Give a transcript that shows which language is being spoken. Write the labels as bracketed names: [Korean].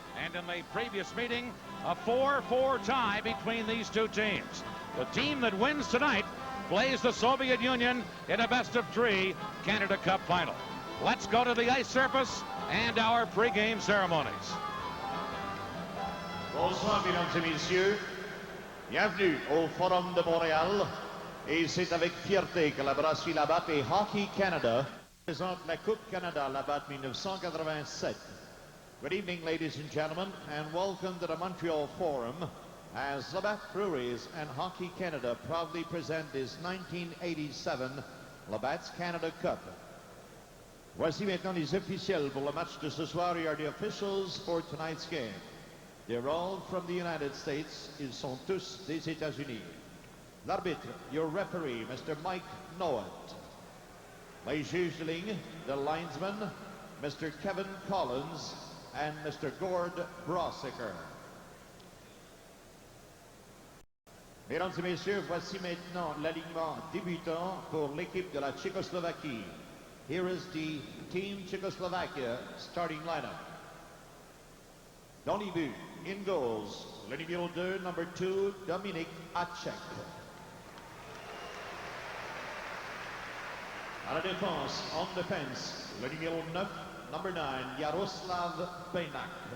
[English] And in the previous meeting, a 4-4 tie between these 2 teams. The team that wins tonight plays the Soviet Union in a best-of-3 Canada Cup final. Let's go to the ice surface and our pre-game ceremonies. [French] Bonsoir, mesdames et messieurs. Bienvenue au Forum de Montréal. Et c'est avec fierté que la brasserie Labatt et Hockey Canada présente la Coupe Canada Labatt 1987. [English] Good evening, ladies and gentlemen, and welcome to the Montreal Forum as Labatt Breweries and Hockey Canada proudly present this 1987 Labatt's Canada Cup. [French] Voici maintenant les officiels pour le match de ce soir. [English] Here are the officials for tonight's game. They're all from the United States. [French] Ils sont tous des États-Unis. L'arbitre, [English] your referee, [French] Mr. Mike Nowat. Les juges de ligne, [English] the linesman, [French] Mr. [English] Kevin Collins and Mr. Gord Brossiker. [French] Mesdames et messieurs, voici maintenant l'alignement débutant pour l'équipe de la Tchécoslovaquie. [English] Here is the Team Czechoslovakia starting lineup. [French] Dans les buts, [English] in goals, [French] le numéro 2, [English] number 2, [French] Dominik Hasek. À la défense, [English] on defense, [French] le numéro 9, [English] number 9, [French] Jaroslav Bejnak.